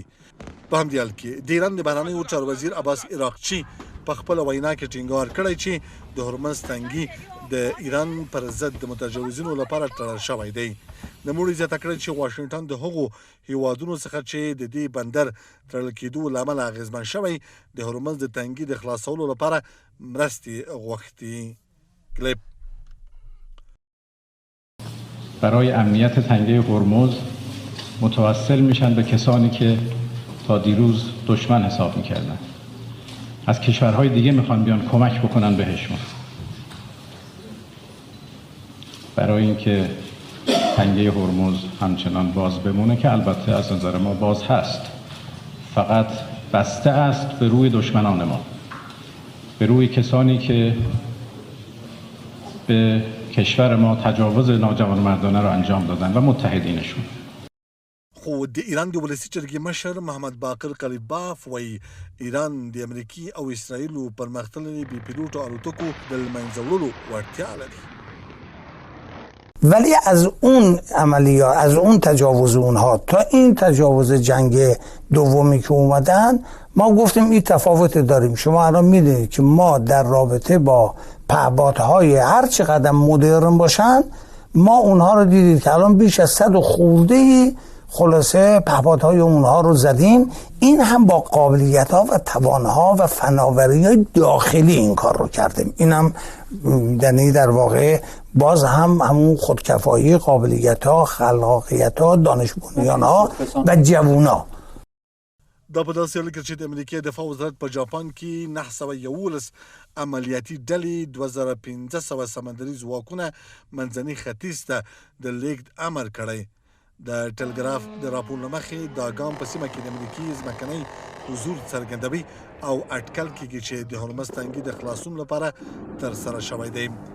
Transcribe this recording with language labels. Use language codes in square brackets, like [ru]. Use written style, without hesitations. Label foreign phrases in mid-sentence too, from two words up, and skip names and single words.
[ps] په همدې حال کې د ایران د بهرنیو چارو وزیر عباس عراقچي په خپله وینا کې ټینګار کړی چې د هرمز تنګي د ایران پر ضد د متجاوزینو لپاره تړل شوی دی. نوموړي زیاته کړې چې واشنګټن د هغو هیوادونو څخه چې د دې بندر تړل کېدو له امله اغېزمن شوی د هرمز د تنګي د خلاصولو لپاره مرستې غوښتي. کلیپ [fa] برای امنیت تنگه هرمز متوسل میشن به کسانی که تا دیروز دشمن حساب میکردن. از کشورهای دیگه میخوان بیان کمک بکنن بهشون برای اینکه تنگه هرمز همچنان باز بمونه که البته از نظر ما باز هست، فقط بسته است به روی دشمنان ما، به روی کسانی که به کشور ما تجاوز ناجوانمردانه را انجام دادن و متحدینشون. [ps] خو د ایران د ولسی جرګې مشر محمد باقر قلیباف وایي ایران د امریکي او اسرائیلو پرمختللي بي پیلوټو الوتکو د له منځه وړلو وړتیا لري. [fa] ولی از اون عملیات، از اون تجاوز اونها تا این تجاوز جنگ دومی که اومدن، ما گفتیم این تفاوت داریم. شما الان میدونید که ما در رابطه با پهپادهای هر چقدر مدرن باشن، ما اونها رو دیدید که الان بیش از 100 خورده خلاصه پهپادهای اونها رو زدیم. این هم با قابلیت ها و توانها و فناوری های داخلی این کار رو کردیم. این هم در واقع باز هم همون خودکفایی، قابلیت ها، خلاقیت ها، دانش بنیان ها و جوون ها. [ps] دا په داسې حال کې چې د امریکا دفاع وزارت په جاپان کې 911 عملیاتي ډلې 2500 سمندري ځواکونه منځني ختیځ ته د لیږد امر کړی. د ټلګراف د راپور له مخې دا ګام په سیمه کې د امریکي ځمکني حضور څرګندوي او اټکل کېږي چې د هرمز تنګي د خلاصون لپاره ترسره شوی دی.